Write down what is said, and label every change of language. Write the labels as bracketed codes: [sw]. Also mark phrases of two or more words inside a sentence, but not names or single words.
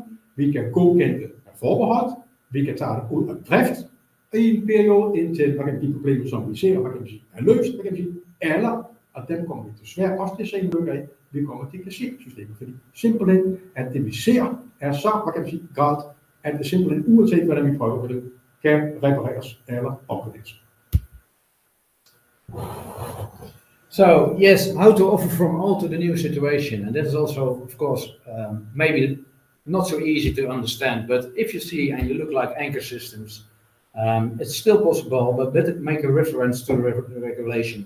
[da] Vi kan godkende det af forbehold. Vi kan tage det ud af drift i en periode indtil, hvad kan man sige, problemer, som vi ser, hvad kan man sige, er løst, hvad kan man sige, eller, og dem kommer vi desværre også til at se en løb af, vi kommer til at kassere systemet, fordi simpelthen, at det vi ser, er så, hvad kan man sige, galt, at det simpelthen, uanset hvordan vi prøver det, kan repareres eller opgraderes. [en] So yes, how to offer from old to the new situation, and that is also, of course, maybe not so easy to understand. But if you see and you look like anchor systems, it's still possible, but better make a reference to the regulation.